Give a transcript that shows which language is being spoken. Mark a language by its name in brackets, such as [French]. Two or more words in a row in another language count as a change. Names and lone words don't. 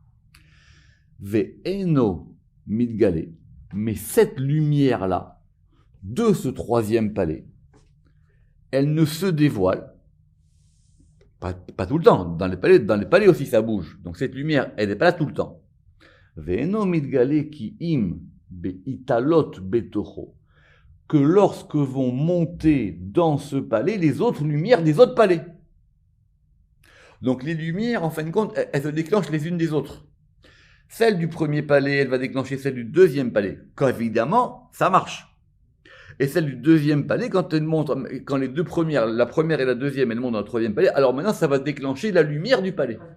[Hebrew] ואינו מתגלה. [French] Mais cette lumière-là, de ce 3e palais, elle ne se dévoile pas tout le temps. Dans les palais aussi ça bouge. Donc cette lumière, elle n'est pas là tout le temps. [Hebrew] ואינו מתגלה כי אם בעלות בתוכו, [French] que lorsque vont monter dans ce palais les autres lumières des autres palais. Donc les lumières, en fin de compte, elles se déclenchent les unes des autres. Celle du 1er palais, elle va déclencher celle du 2e palais. Quand évidemment, ça marche. Et celle du 2e palais, quand elle monte, quand les 2 premières, la première et la 2e, elles montent dans le 3e palais, alors maintenant, ça va déclencher la lumière du palais.